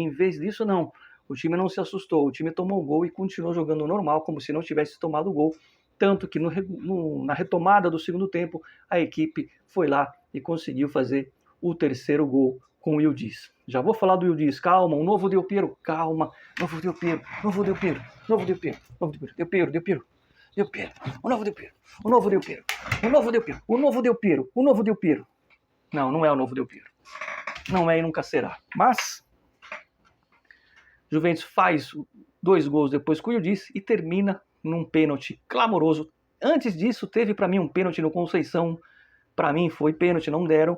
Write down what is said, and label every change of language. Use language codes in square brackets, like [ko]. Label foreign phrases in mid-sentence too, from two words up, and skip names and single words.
[pt] Em vez disso, não. O time não se assustou. O time tomou o gol e continuou jogando normal, como se não tivesse tomado o gol. Tanto que na retomada do segundo tempo, a equipe foi lá e conseguiu fazer o terceiro gol com o Yildiz. Já vou falar do Yildiz. Calma, um novo Del Piero. Calma. Novo Del Piero. Novo Del Piero. Novo Del Piero. Novo Del Piero. Del Piero. Del Piero. Del Piero. O novo Del Piero. O novo Del Piero. O novo Del Piero. O novo Del Piero. O novo Del Piero. Não, não é o novo Del Piero. Não é e nunca será. Mas Juventus faz 2 gols depois que o Yildiz e termina num pênalti clamoroso. Antes disso, teve para mim um pênalti no Conceição. Para mim foi pênalti, não deram.